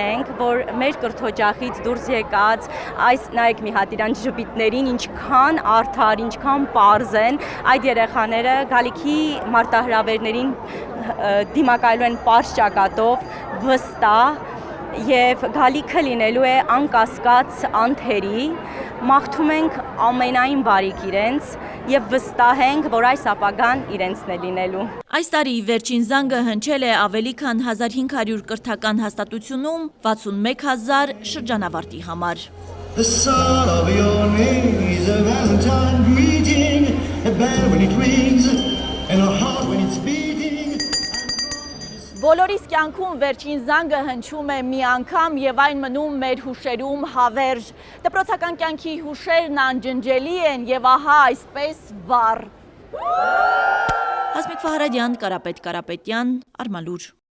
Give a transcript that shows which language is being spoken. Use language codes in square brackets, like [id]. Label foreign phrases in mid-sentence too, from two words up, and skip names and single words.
[hy] ենք, որ մեր կրթօջախից դուրս եկած այս նայեք մի հատ իրան ժպիտներին ինչքան արդար, ինչքան պարզ են, այդ երեխաները գալիքի մարտահրավերներին դիմակայելու են պարզ ճակատով, վստահ եւ գալիքը լինելու է անկասկած անթերի, մաղթում ենք ամենայն բարիք իրենց եւ վստահ ենք, որ այս ապագան իրենցն է լինելու։ Այս տարի վերջին զանգը հնչել է ավելի քան 1500 կրթական հաստատությունում 61000 շրջանավարտի համար։ [en] The sound of your name is a Valentine greeting, a bell when it rings, and a heart when it's beating. [hy] Բոլորիս կյանքում վերջին զանգը հնչում է մի անգամ եւ այն մնում մեր հուշերում հավերժ։ Դպրոցական կյանքի հուշերն անջնջելի են եւ ահա այսպես վառ։ Հասմիկ Ֆահարադյան, Կարապետ Կարապետյան, Արմալուր։